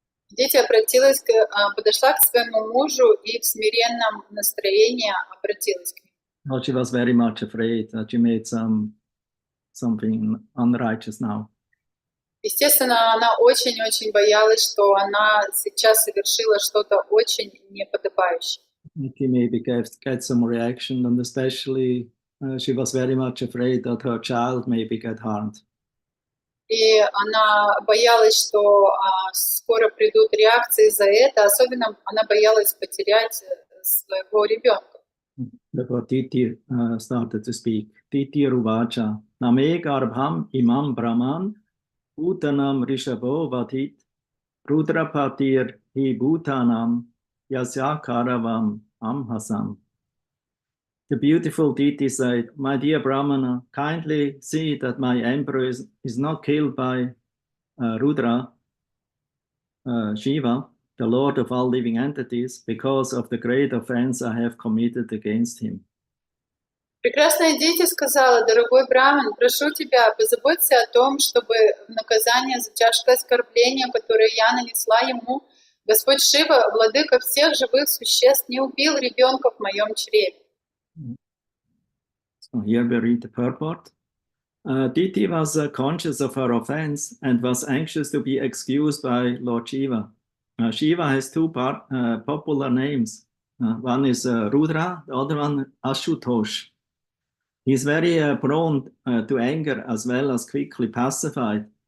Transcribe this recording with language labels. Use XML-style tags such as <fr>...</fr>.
<ru>Дити подошла к своему мужу и в смиренном настроении обратилась к нему.</ru> <en>Well, she was very much afraid that she made something unrighteous now.</en> <ru>Естественно, она очень-очень боялась, что она сейчас совершила что-то очень неподобающее.</ru> <en>She maybe get some reaction, and especially she was very much afraid that her child maybe get harmed.</en> <ru>И она боялась, что скоро придут реакции за это. Особенно она боялась потерять своего ребенка.</ru> <en>Therefore, Diti started to speak.</en> <sa>Diti Ruvacha, Name Garbham Imam Brahman, Bhutanam Rishabho Vatit, Rudrapatir Hi Bhutanam, Yasya Karavam Amhasam.</sa> <en>The beautiful Diti said, My dear Brahmana, kindly see that my emperor is not killed by Rudra, Shiva, the Lord of all living entities, because of the great offense I have committed against him.</en> <ru>Прекрасная Дити сказала: «Дорогой Браман, прошу тебя, позаботься о том, чтобы в наказание за тяжкое оскорбление, которое я нанесла ему, Господь Шива, владыка всех живых существ, не убил ребенка в моем чреве».</ru> <en>So here we read the purport. Diti was conscious of her offense and was anxious to be excused by Lord Shiva. Shiva has two popular names. One is Rudra, the other one Ashutosh. He's very prone to anger as well as quickly pacified.</en>